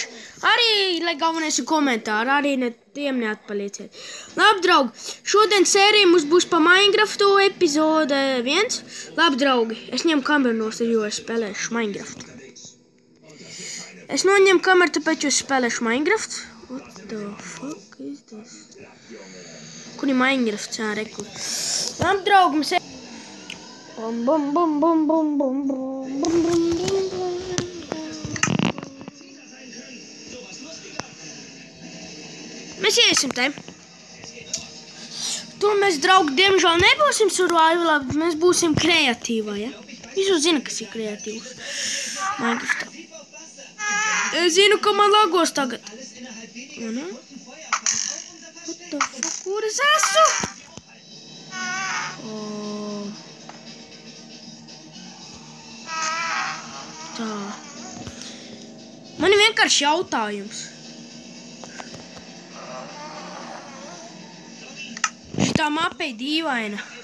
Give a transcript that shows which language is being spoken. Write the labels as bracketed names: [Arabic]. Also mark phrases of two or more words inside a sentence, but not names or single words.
[Latvian] Arī, lai galvenais ir komentāri, arī tiem neatpalieciet. Labi, draugi, šodien sērija mums būs pa Minecraftu epizode 1. Labi, draugi, es ņemu kameru nost, jo es spēlēšu Minecraftu. Es noņemu kameru, tāpēc, jo es spēlēšu Minecraft. [English] What the fuck is this? [Latvian] Kur ir Minecraft, jā, rekur. Labi, draugi, mēs bum, bum, bum, bum, bum, bum, bum, bum, bum. Mēs iesim te. Tur mēs, draugi, diemžēl nebūsim survivalā, bet mēs būsim kreatīvā, ja? Jūs jau zina, kas ir kreatīvs. Minecraftā. Es zinu, ka man lagos tagad. O, ne? [English] What the fuck, [Latvian] kur es esmu? Tā. Man ir vienkārši jautājums. Šitā mapa ir dīvaina.